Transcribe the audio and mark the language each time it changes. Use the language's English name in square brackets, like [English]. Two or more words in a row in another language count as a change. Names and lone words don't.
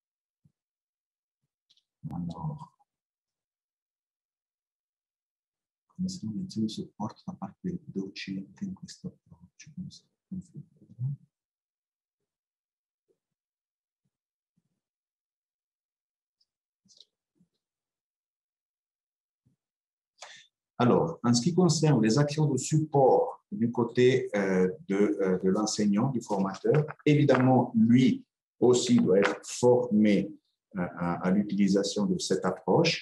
[French] Alors, [Italian] Nessuno supporta la parte docente in questo approccio. [French] Alors, en ce qui concerne les actions de support du côté de l'enseignant, du formateur, évidemment, lui aussi doit être formé à l'utilisation de cette approche.